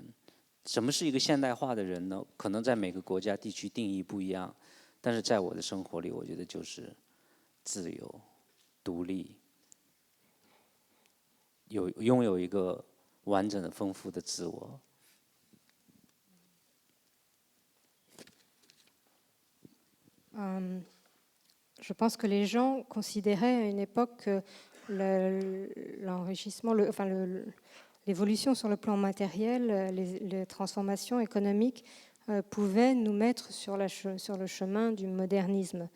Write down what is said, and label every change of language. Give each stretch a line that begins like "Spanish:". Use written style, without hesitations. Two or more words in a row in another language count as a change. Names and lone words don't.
Chinese: 什么是一个现代化的人呢？可能在每个国家地区定义不一样，但是在我的生活里，我觉得就是自由、独立，拥有一个完整的、丰富的自我。
French: Je pense que les gens considéraient à une époque que l'enrichissement, l'évolution sur le plan matériel, les transformations économiques pouvaient nous mettre sur le chemin du modernisme.